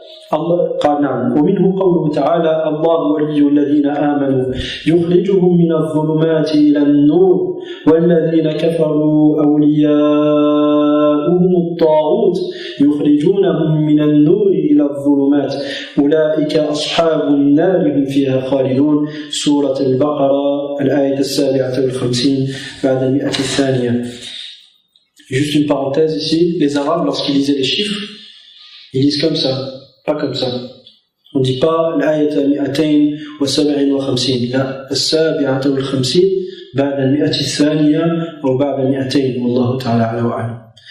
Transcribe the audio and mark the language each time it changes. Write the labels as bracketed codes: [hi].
[ar] قال نعم ومنه قوله تعالى الله ولي الذين آمنوا يخرجهم من الظلمات إلى النور والذين كفروا أولياؤهم الطاغوت يخرجونهم من النور إلى الظلمات أولئك أصحاب النار هم فيها خالدون. سورة البقرة الآية 57 بعد 100 [fr] Juste une parenthèse ici, les Arabes lorsqu'ils lisaient les chiffres, ils lisent comme ça. Pas comme ça. On ne dit pas l'ayat 257 [ar] لا السابعة والخمسين بعد 100 أو بعد 200 والله تعالى أعلى وأعلم.